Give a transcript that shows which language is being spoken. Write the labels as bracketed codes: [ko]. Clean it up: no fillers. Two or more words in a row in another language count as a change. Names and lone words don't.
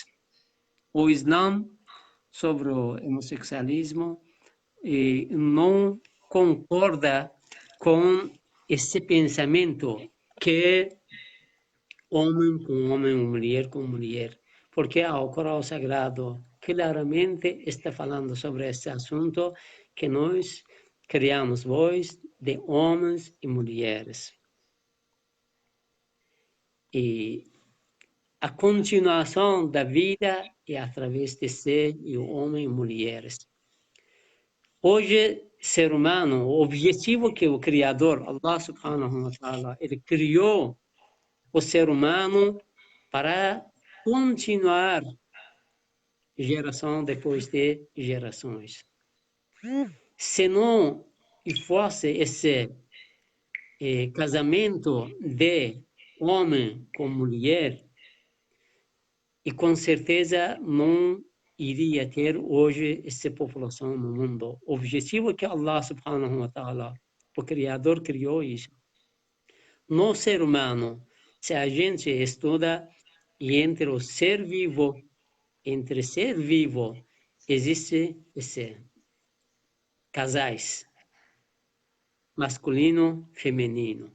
[pt] O Islã, sobre o homossexualismo, não concorda com esse pensamento que homem com homem, mulher com mulher, porque o Corão Sagrado claramente está falando sobre esse assunto que nós criamos voz de homens e mulheres. E a continuação da vida é através de ser e homem e mulheres. Hoje, ser humano, o objetivo que o Criador, [ar] الله سبحانه وتعالى, [pt] ele criou o ser humano para continuar geração depois de gerações. Se não fosse esse casamento de homem com mulher, e com certeza não iria ter hoje essa população no mundo. O objetivo que Allah [ar] سبحانه وتعالى, [pt] o Criador, criou isso. No ser humano, se a gente estuda entre o ser vivo, existe esse casais, masculino, feminino.